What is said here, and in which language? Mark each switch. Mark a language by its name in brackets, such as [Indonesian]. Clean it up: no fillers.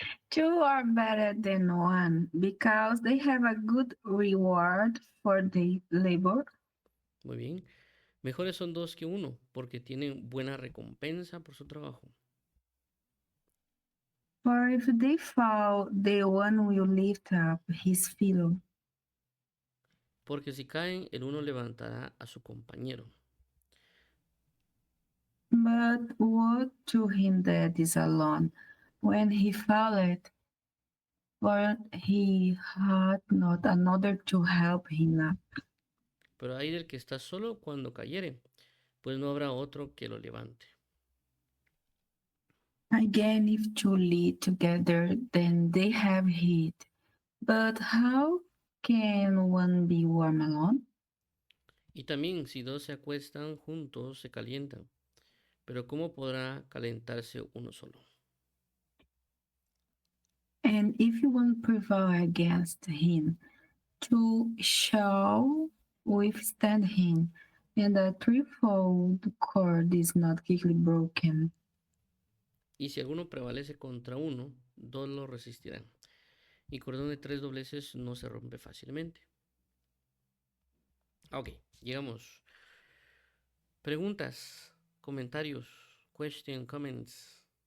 [English] two are better than one because they have a good reward for their labor. [Spanish] Muy bien. Mejores son dos que uno, porque tienen buena recompensa por su trabajo. [English] For if they fall, the one will lift up his fellow. [Spanish] Porque si caen, el uno levantará a su compañero. [English] But woe to him that is alone when he falleth, for he had not another to help him up. [Spanish] Pero hay del que está solo cuando cayere, pues no habrá otro que lo levante. [English] Again, if two lead together, then they have heat. But how can one be warm alone? [Spanish] Y también si dos se acuestan juntos, se calientan. Pero ¿cómo podrá calentarse uno solo? [English] And if one prevail against him, two shall withstand him, and a threefold cord is not quickly broken. [Spanish] Y si alguno prevalece contra uno, dos lo resistirán. Y cordón de tres dobleces no se rompe fácilmente. Ok, llegamos. Preguntas, comentarios, comments.